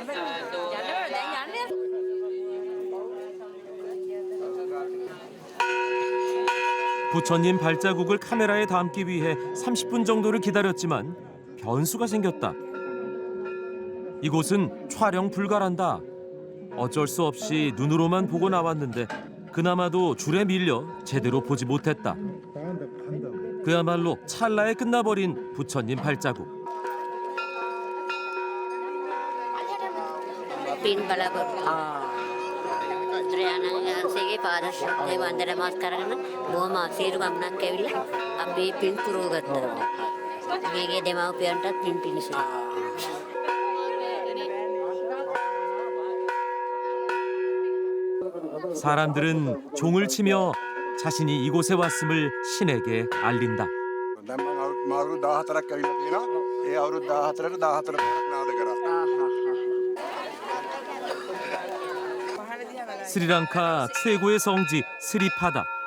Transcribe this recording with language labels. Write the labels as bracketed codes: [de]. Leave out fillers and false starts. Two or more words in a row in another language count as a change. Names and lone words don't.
[ko] 부처님 발자국을 카메라에 담기 위해 30분 정도를 기다렸지만 변수가 생겼다. 이곳은 촬영 불가란다. 어쩔 수 없이 눈으로만 보고 나왔는데 그나마도 줄에 밀려 제대로 보지 못했다. 그야말로 찰나에 끝나버린 부처님 발자국. [si] පින් බලාපොරොත්තු බුදුරජාණන් වහන්සේගේ පාදශක්තිය වන්දන නමස් කරගෙන බොහොම ආශිර්වාද ගමනක් ඇවිල්ලා අපි පින් පුරව ගත්තා. මේගේ දෙමව්පියන්ටත් පින් පිණිස. [ko] 사람들은 종을 치며 자신이 이곳에 왔음을 신에게 알린다. [si] දැන් මම මාරු 14ක් ඇවිල්ලා තියෙනවා. ඒ අවුරුදු 14ට 14 නාද කරා. [ko] 스리랑카 최고의 성지 스리파다.